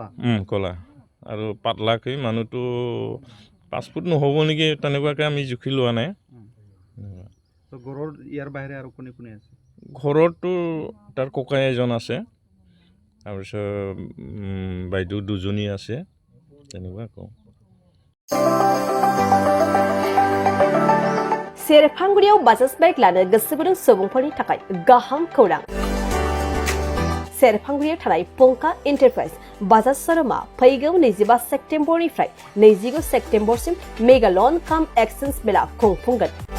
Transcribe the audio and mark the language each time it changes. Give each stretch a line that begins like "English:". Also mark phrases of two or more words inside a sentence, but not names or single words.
Assamese: ক'লা আৰু পাতলাকৈ মানুহটো 5 ফুট নহ'ব নেকি তেনেকুৱাকৈ আমি জুখি লোৱা নাই তো ঘৰৰ ইয়াৰ বাহিৰে আৰু কোনে কোনে আছে ঘৰতো তাৰ ককাই এজন আছে তাৰপিছত বাইদেউ দুজনী আছে তেনেকুৱা কওঁ
Bodo: सेरफांगुरियाव बाजाज बाइक लानो गोसो गुदुं सुबुंफोरनि थाखाय गाहाम खौरां सेरफांगुरियाव थानाय पंका एन्टारप्राइज बाजाज शोरूमा फैगौ 25 सेप्तेम्बरनिफ्राय 29 सेप्तेम्बरसिम
English: mega loan cum exchange
Bodo: मेला खुंफुंगोन